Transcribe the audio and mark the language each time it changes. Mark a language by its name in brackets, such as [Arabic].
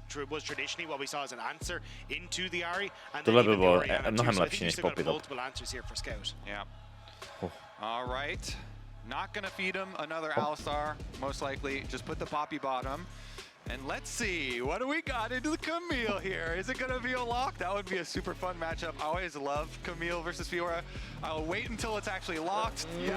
[English] Was traditionally what we saw as an answer into the Ahri, and [Czech] tohle by bylo mnohem lepší než Poppy top. [English] Yeah. All right. Not gonna feed him another Alistar, most likely. Just put the Poppy bottom. And let's see, what do we got into the Camille here? Is it gonna be a lock? That would be a super fun matchup. I always love Camille versus Fiora. I'll wait until it's actually locked.